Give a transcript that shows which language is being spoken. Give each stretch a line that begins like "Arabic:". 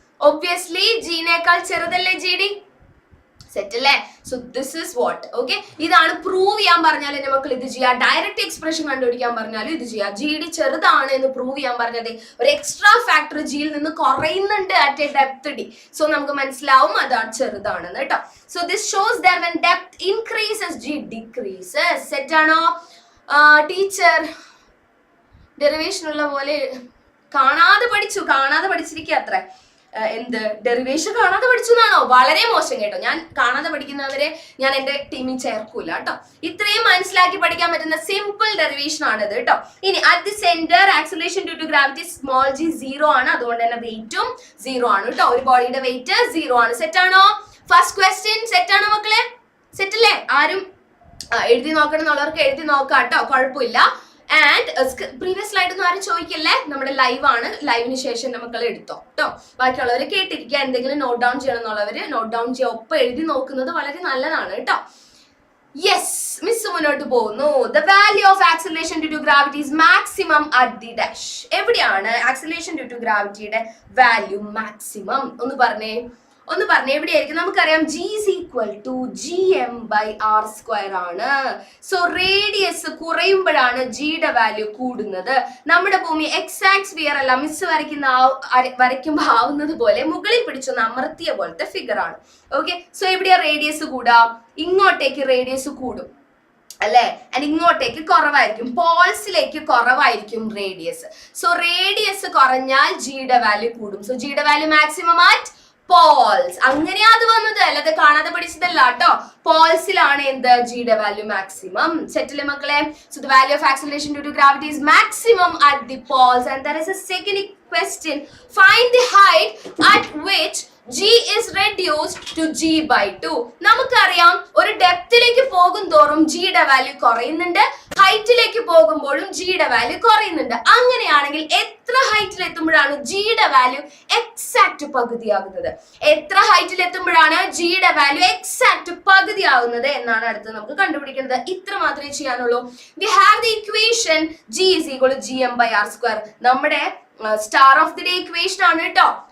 Malayalam: Obviously ജിനേക്കാൾ ചെറുതല്ലേ G D? Set അല്ലേ?
English: So this is what.
Malayalam: Okay, ഇതാണ് പ്രൂവ് ചെയ്യാൻ പറഞ്ഞാൽ എന്റെ മക്കൾ ഇത് ചെയ്യാം. ഡയറക്റ്റ് എക്സ്പ്രഷൻ കണ്ടുപിടിക്കാൻ പറഞ്ഞാലും ഇത് ചെയ്യാം. ജി ഡി ചെറുതാണ് എന്ന് പ്രൂവ് ചെയ്യാൻ പറഞ്ഞത് ഒരു എക്സ്ട്രാ ഫാക്ടർ ജിയിൽ നിന്ന് കുറയുന്നുണ്ട്
English: At a depth D.
Malayalam: So നമുക്ക് മനസ്സിലാവും അതാണ് ചെറുതാണെന്ന് കേട്ടോ.
English: So this shows that when depth increases g decreases.
Malayalam: Set ആണോ ടീച്ചർ? ഡെറിവേഷൻ ഉള്ള പോലെ കാണാതെ പഠിച്ചിരിക്കുക അത്ര. എന്ത് ഡെറിവേഷൻ കാണാതെ പഠിച്ചു എന്നാണോ? വളരെ മോശം കേട്ടോ. ഞാൻ കാണാതെ പഠിക്കുന്നവരെ ഞാൻ എന്റെ ടീമിൽ ചേർക്കൂല കേട്ടോ. ഇത്രയും മനസ്സിലാക്കി പഠിക്കാൻ പറ്റുന്ന സിമ്പിൾ ഡെറിവേഷൻ ആണിത് കേട്ടോ. ഇനി
English: at the centre acceleration due to gravity
Malayalam: small G 0 ആണ്, അതുകൊണ്ട് തന്നെ വെയിറ്റും 0 ആണ് കേട്ടോ. ഒരു ബോഡിയുടെ വെയിറ്റ് 0 ആണ്. സെറ്റ് ആണോ? ഫസ്റ്റ് ക്വസ്റ്റ്യൻ സെറ്റ് ആണോ മക്കളെ? സെറ്റ് അല്ലേ? ആരും എഴുതി നോക്കണം എന്നുള്ളവർക്ക് എഴുതി നോക്കാം കേട്ടോ, കുഴപ്പമില്ല. ആൻഡ് പ്രീവിയസ് സ്ലൈഡ് ഒന്നും ആരും ചോദിക്കല്ലേ, നമ്മുടെ ലൈവ് ആണ്. ലൈവിന് ശേഷം മക്കൾ എടുത്തോ കേട്ടോ. ബാക്കിയുള്ളവർ കേട്ടിരിക്കുക. എന്തെങ്കിലും നോട്ട് ഡൗൺ ചെയ്യണം എന്നുള്ളവര് നോട്ട് ഡൗൺ ചെയ്യുക. ഒപ്പം എഴുതി നോക്കുന്നത് വളരെ നല്ലതാണ് കേട്ടോ. യെസ്, മിസ് മുന്നോട്ട് പോകുന്നു.
English: The value of acceleration due to gravity is maximum at the dash.
Malayalam: എവിടെയാണ് acceleration due to ഗ്രാവിറ്റിയുടെ value maximum? ഒന്ന് പറഞ്ഞേ എവിടെയായിരിക്കും? നമുക്കറിയാം
English: g is equal to gm by r square
Malayalam: ആണ്. സോ റേഡിയസ് കുറയുമ്പോഴാണ് ജിയുടെ വാല്യൂ കൂടുന്നത്. നമ്മുടെ ഭൂമി എക്സാക്ട് സ്ഫിയർ അല്ല, മിസ് വരയ്ക്കുമ്പോൾ ആവുന്നത് പോലെ മുകളിൽ പിടിച്ചൊന്ന് അമർത്തിയ പോലത്തെ ഫിഗർ ആണ്. ഓക്കെ, സോ എവിടെയാ റേഡിയസ് കൂടാ? ഇങ്ങോട്ടേക്ക് റേഡിയസ് കൂടും അല്ലെ, ആൻഡ് ഇങ്ങോട്ടേക്ക് കുറവായിരിക്കും. പോൾസിലേക്ക് കുറവായിരിക്കും റേഡിയസ്. സോ റേഡിയസ് കുറഞ്ഞാൽ ജിയുടെ വാല്യൂ കൂടും. സോ ജിയുടെ വാല്യൂ
English: Maximum at poles.
Malayalam: അങ്ങനെയാ അത് വന്നത്, അല്ലാതെ കാണാതെ പഠിച്ചതല്ല കേട്ടോ. പോൾസിലാണ് എന്ത്? ജിയുടെ വാല്യൂ മാക്സിമം. സെറ്റിലെ മക്കളെ?
English: So the value of acceleration due to gravity is maximum at the poles. And there is a second question. Find the height at which g is reduced to g by 2.
Malayalam: നമുക്കറിയാം ഒരു ഡെപ്തിലേക്ക് പോകും തോറും ജിയുടെ value കുറയുന്നുണ്ട്, ഹൈറ്റിലേക്ക് പോകുമ്പോഴും ജിയുടെ value കുറയുന്നുണ്ട്. അങ്ങനെയാണെങ്കിൽ എത്ര ഹൈറ്റിൽ എത്തുമ്പോഴാണ് ജിയുടെ വാല്യൂ എക്സാക്ട് പകുതിയാകുന്നത്? എത്ര ഹൈറ്റിൽ എത്തുമ്പോഴാണ് ജിയുടെ വാല്യൂ എക്സാക്ട് പകുതിയാകുന്നത് എന്നാണ് അടുത്ത് നമുക്ക് കണ്ടുപിടിക്കേണ്ടത്. ഇത്ര മാത്രമേ ചെയ്യാനുള്ളൂ.
English: We have the equation g is equal to gm by r square.
Malayalam: നമ്മുടെ
English: star of the day
Malayalam: equation ആണ് കേട്ടോ.